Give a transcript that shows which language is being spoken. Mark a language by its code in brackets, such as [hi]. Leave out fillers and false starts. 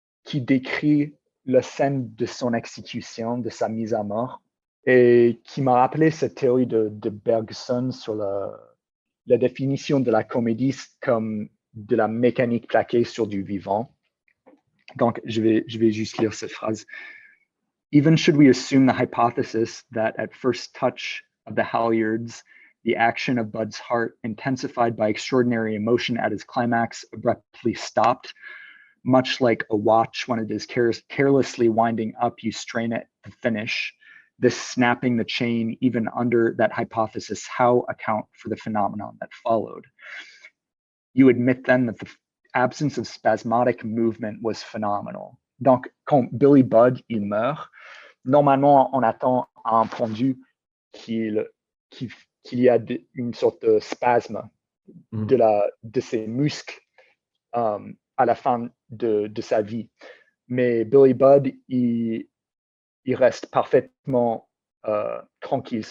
[fr] qui décrit la scène de son exécution, de sa mise à mort, et qui m'a rappelé cette théorie de Bergson sur la définition de la comédie comme de la mécanique plaquée sur du vivant. Donc, je vais juste lire cette phrase. [en] Even should we assume the hypothesis that at first touch of the halyards, the action of Bud's heart, intensified by extraordinary emotion at his climax, abruptly stopped, much like a watch when it is carelessly winding up, you strain it to finish. This snapping the chain, even under that hypothesis, how account for the phenomenon that followed? You admit then that the absence of spasmodic movement was phenomenal. [fr] Donc, quand Billy Budd, il meurt, normalement, on attend à un pendu qu'il y a une sorte de spasme de ses muscles à la fin de sa vie. Mais Billy Budd, il reste parfaitement tranquille.